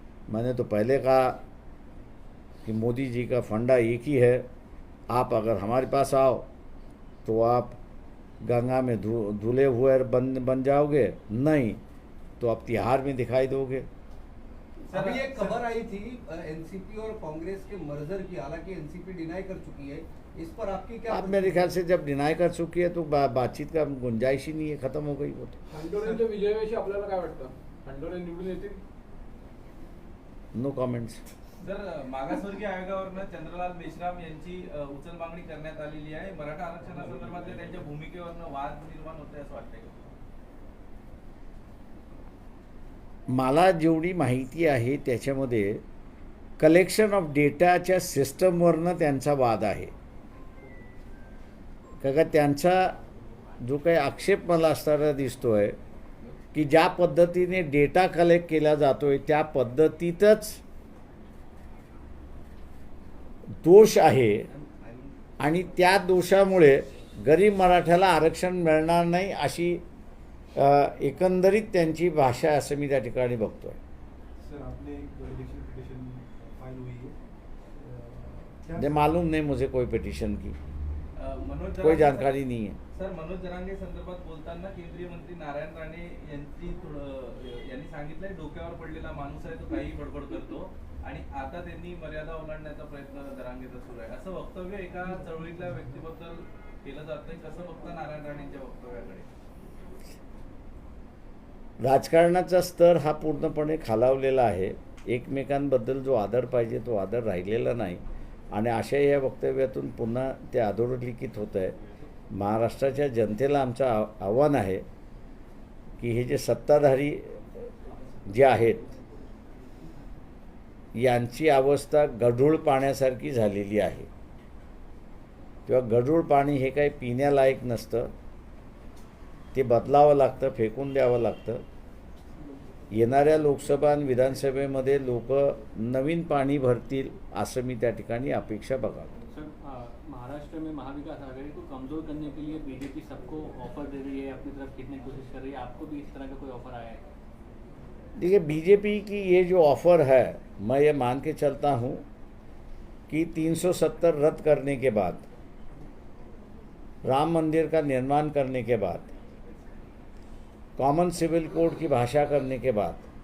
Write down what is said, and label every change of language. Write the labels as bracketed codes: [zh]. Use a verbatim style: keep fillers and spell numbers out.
[hi] मैंने तो पहले कहा कि मोदी जी का फंडा एक ही है, आप अगर हमारे पास आओ तो आप गंगा में धु धुले हुए बन बन जाओगे, नहीं तो आप तिहाड़ में दिखाई दोगे। अभी एक खबर आई थी एनसीपी और कांग्रेस के मर्जर की, हालांकि एनसीपी डिनाई कर चुकी है, इस पर आपकी क्या? आप मेरे ख्याल से जब डिनाई कर चुकी है तो बा, बातचीत का गुंजाइश ही नहीं है, खत्म हो गई वो तो। [mr] खंडोरेंच्या विजयाविषयी आपल्याला काय वाटतं? खंडोरे निवडून येतील? [en] No comments. [mr] जर मागासवर्गीय आयोगावरनं चंद्रलाल मेश्राम यांची उचल मागणी करण्यात आलेली आहे, मराठा आरक्षणासंदर्भातल्या त्यांच्या भूमिकेवरनं वाद निर्माण होते असं वाटतंय. मला जेवढी माहिती आहे त्याच्यामध्ये कलेक्शन ऑफ डेटाच्या सिस्टमवरनं त्यांचा वाद आहे. का त्यांचा जो काही आक्षेप मला असताना दिसतो आहे की ज्या पद्धतीने डेटा कलेक्ट केला जातो आहे त्या पद्धतीतच दोष आहे आणि त्या दोषामुळे गरीब मराठ्याला आरक्षण मिळणार नाही अशी एकंदरीत त्यांची भाषा असं मी त्या ठिकाणी बघतोय. [hi] सर आपने एक इलेक्शन पिटिशन फाइल हुई है जे मालूम नहीं मुझे कोई पिटिशन की मनोज कोई जानकारी नहीं है. [mr] सर मनोज जरांगे संदर्भात बोलताना केंद्रीय मंत्री नारायण राणे यांनी यांनी सांगितलंय डोक्यावर पडलेला माणूस आहे तो काही बडबड करतो आणि आता त्यांनी मर्यादा ओलांडण्याचा प्रयत्न जरांगेचा सुरू आहे असं वक्तव्य एका चळवळीतल्या व्यक्तीबद्दल केलं जात नाही. कसं बघता नारायण राणेंच्या वक्तव्याकडे? राजकारणाचा स्तर हा पूर्णपणे खालावलेला आहे. एकमेकांबद्दल जो आदर पाहिजे तो आदर राहिलेला नाही आणि अशा या वक्तव्यातून पुन्हा ते अधोरेखित होत आहे. महाराष्ट्राच्या जनतेला आमचं आव आव्हान आहे की हे जे सत्ताधारी जे आहेत यांची अवस्था गढूळ पाण्यासारखी झालेली आहे. किंवा गढूळ पाणी हे काही पिण्यालायक नसतं, ते बदलावं लागतं, फेकून द्यावं लागतं. येणाऱ्या लोकसभा आणि विधानसभेमध्ये लोक नवीन पाणी भरतील असं मी त्या ठिकाणी अपेक्षा बघावी. [hi] सर महाराष्ट्र में महाविकास आघाड़ी को कमजोर करने के लिए बीजेपी सबको ऑफर दे रही है, अपनी तरफ खींचने की कोशिश कर रही है, आपको भी इस तरह का कोई ऑफर आया है? देखिए बीजेपी की ये जो ऑफर है मैं ये मान के चलता हूँ कि तीन सौ सत्तर रद्द करने के बाद, राम मंदिर का निर्माण करने के बाद, कॉमन सिविल कोड की भाषा करने के बाद